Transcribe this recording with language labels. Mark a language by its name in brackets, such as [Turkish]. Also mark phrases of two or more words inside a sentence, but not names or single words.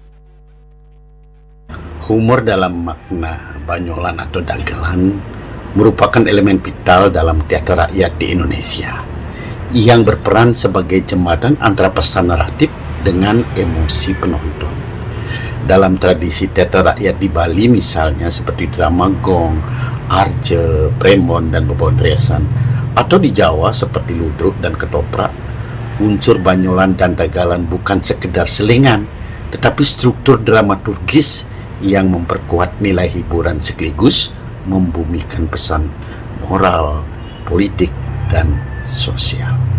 [Indonesian] Humor dalam makna banyolan atau dagelan merupakan elemen vital dalam teater rakyat di Indonesia yang berperan sebagai jembatan antara pesan naratif dengan emosi penonton. Dalam tradisi teater rakyat di Bali misalnya seperti drama gong, arje, prembon, dan bebon riasan, atau di Jawa seperti ludruk dan ketoprak, unsur banyolan dan dagelan bukan sekedar selingan, tetapi struktur dramaturgis yang memperkuat nilai hiburan sekaligus membumikan pesan moral, politik, dan sosial.